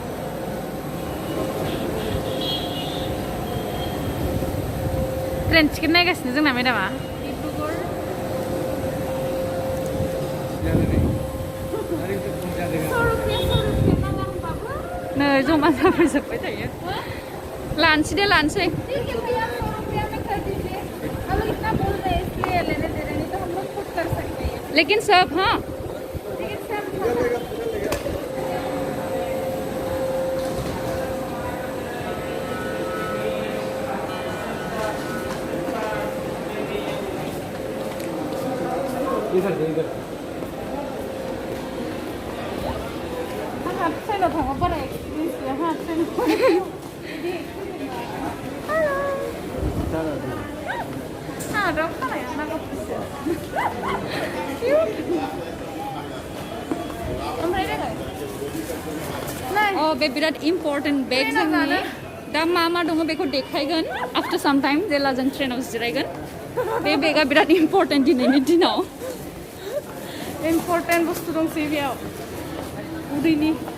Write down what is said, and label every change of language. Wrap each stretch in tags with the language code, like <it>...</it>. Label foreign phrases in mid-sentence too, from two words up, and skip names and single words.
<brx>ट्रेन टिकेट नायगासिनो जोंना मेडामा नै जमा जाफैजोब्बाय थायो लानोसै दे लानोसै लेकिन सब हाँ इधर ट्रेनाव थांबा बारा एक्सपिरियेन्स गैया हा ट्रेनाव हादाव खानाया नागाफोरसो ओमफ्राय देलाय बे बिराद इम्पर्टेन्ट बेग जोंनि दा मा मा दङ बेखौ देखायगोन</brx> <en>after some time</en> <brx>जेला जों ट्रेनाव जिरायगोन बे बेगा बिराद इम्पर्टेन्ट दिनैनि दिनाव इम्पर्टेन्ट बुस्थु दंसै बेयाव उदैनि</brx>